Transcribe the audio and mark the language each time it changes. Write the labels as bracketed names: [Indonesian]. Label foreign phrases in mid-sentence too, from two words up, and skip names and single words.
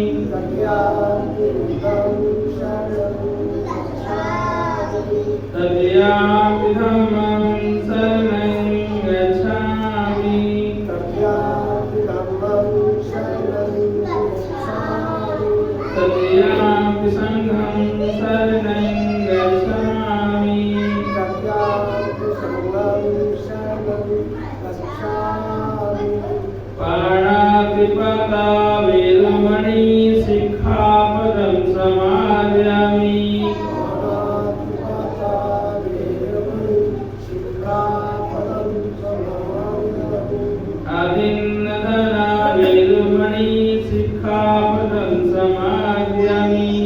[Pali] तृतीयं धम्मं शरणं गच्छामि। तृतीयं संघं शरणं गच्छामि। पाणातिपाता वेरमणि सिक्खापदं समादयामि। आदिन्नदाना वेरमणि सिक्खापदं समादयामि।